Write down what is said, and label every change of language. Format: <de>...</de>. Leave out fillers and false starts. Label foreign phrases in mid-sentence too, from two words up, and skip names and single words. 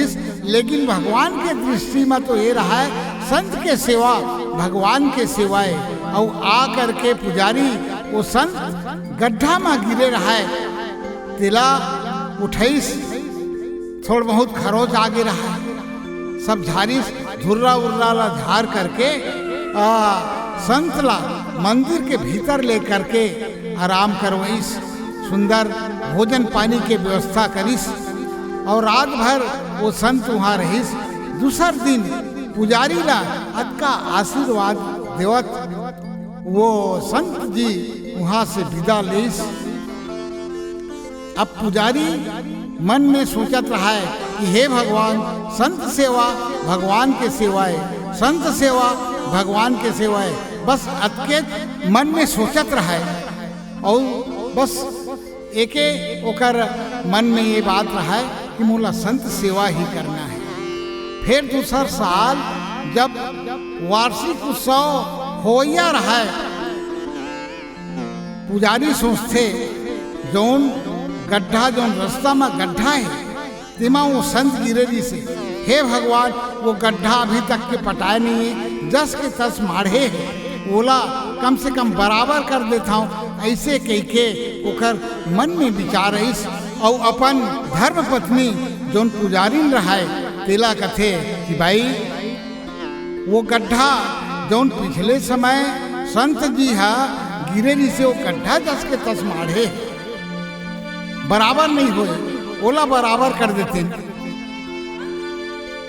<hne>लेकिन भगवान के दृष्टि में तो ये रहा है संत के सेवा भगवान के सेवा है। और आ करके पुजारी वो संत गड्ढा में गिरे रहा है, तिला उठाईस थोड़ा बहुत खरोच आगे रहा है, सब झाड़ी धुर्रा उर्रा ला झाड़ करके संत ला मंदिर के भीतर ले करके आराम करवाईस, सुंदर भोजन पानी के व्यवस्था करीस और रात भर वो संत वहाँ रहीस। दूसर दिन पुजारी ला अतका आशीर्वाद देवत वो संत जी वहाँ से विदा लेस। अब पुजारी मन में सोचत रहा है कि हे भगवान संत सेवा भगवान के सेवाए, संत सेवा भगवान के सेवाए, बस अतके मन में सोचत रहा है। और बस एके ओकर मन में ये बात रहा है कि मोला संत सेवा ही करना है। फिर दूसर साल जब वार्षिक उत्सव होया रहा है, पुजारी सोचते जौन गड्ढा जौन रास्ता में गड्ढा है तेमा वो संत गिरे जी से, हे भगवान वो गड्ढा अभी तक के पटाए नहीं है, जस के तस माढ़े है, ओला कम से कम बराबर कर देता हूँ। ऐसे कह के ओकर मन में विचार आईस और अपन धर्म पत्नी जौन पुजारी रहा है तेला कथे कि भाई वो गड्ढा जौन पिछले समय संत जी हा गिरे जी से वो गड्ढा जस के तस माढ़े बराबर नहीं होए, ओला बराबर कर देते।</hne>